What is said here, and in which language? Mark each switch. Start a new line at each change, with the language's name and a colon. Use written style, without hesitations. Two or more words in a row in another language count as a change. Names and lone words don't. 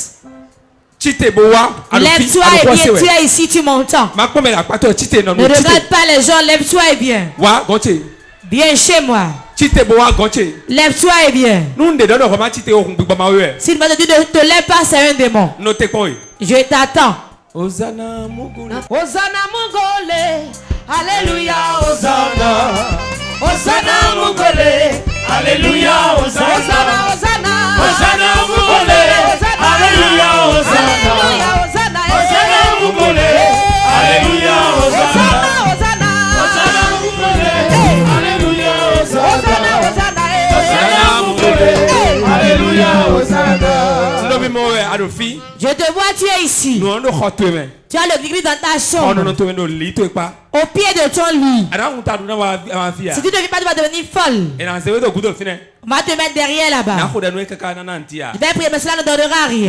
French: Lève-toi et viens, tu es ici, tu m'entends. Ne regarde pas les gens, lève-toi et viens. Viens chez moi. Lève-toi et viens. S'il m'a dit de te lève pas, c'est un démon. Je t'attends. Hosanna Mugole. Hosanna Mugole. Alléluia, Hosanna. Hosanna Mugole. Alléluia, Hosanna. Hosanna Mugole. Alléluia, Hosanna. Hosanna Mugole. Alléluia, Hosanna. Hosanna Mugole. Alléluia, Hosanna. Hosanna Mugole. Alléluia, Hosanna. Je te vois, tu es ici. Tu as le gris dans ta chambre. Au pied de ton lit. Si tu ne vis pas, tu vas devenir folle. On va te mettre derrière là-bas. Je vais prier, mais cela ne donnera rien.